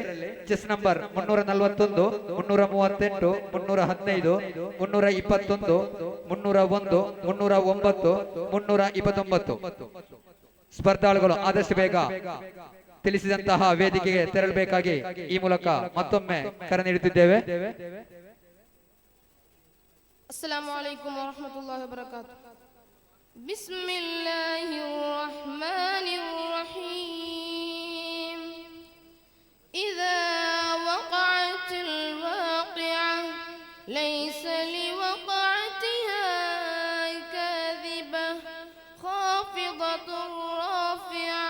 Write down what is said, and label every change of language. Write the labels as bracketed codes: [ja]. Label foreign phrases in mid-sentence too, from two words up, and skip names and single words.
[en] chest number 341 338 315 321 301 309 329. [kn] ಸ್ಪರ್ಧಾಳುಗಳು ಆದಷ್ಟು ಬೇಗ ತಿಳಿಸಿದಂತಹ ವೇದಿಕೆಗೆ ತೆರಳಬೇಕಾಗಿ ಈ ಮೂಲಕ ಮತ್ತೊಮ್ಮೆ ಕರೆ ನೀಡುತ್ತಿದ್ದೇವೆ. [ar] السلام عليكم ورحمة الله وبركاته. بسم الله الرحمن الرحيم. إذا وقعت الواقعة ليس لوقعتها كاذبة خافضة رافعة.